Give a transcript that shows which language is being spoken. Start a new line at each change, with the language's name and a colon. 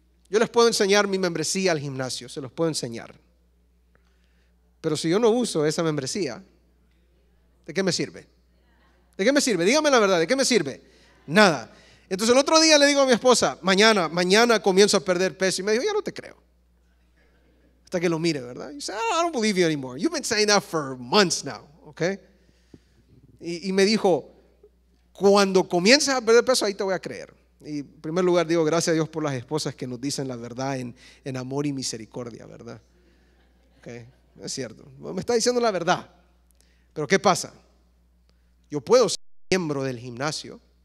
Spanish: Yo les puedo enseñar mi membresía al gimnasio, se los puedo enseñar. Pero si yo no uso esa membresía, ¿de qué me sirve? ¿De qué me sirve? Dígame la verdad, ¿de qué me sirve? Nada. Entonces el otro día le digo a mi esposa, mañana comienzo a perder peso. Y me dijo, ya no te creo. Hasta que lo mire, ¿verdad?
English: Y dice, I don't believe you anymore. You've been saying that for months now.
Spanish: ¿Okay? Y me dijo, cuando comiences a perder peso, ahí te voy a creer. Y en primer lugar digo, gracias a Dios por las esposas que nos dicen la verdad en amor y misericordia, ¿verdad? ¿Okay? Es cierto. Me está diciendo la verdad. Pero ¿qué pasa? Yo puedo ser miembro del gimnasio.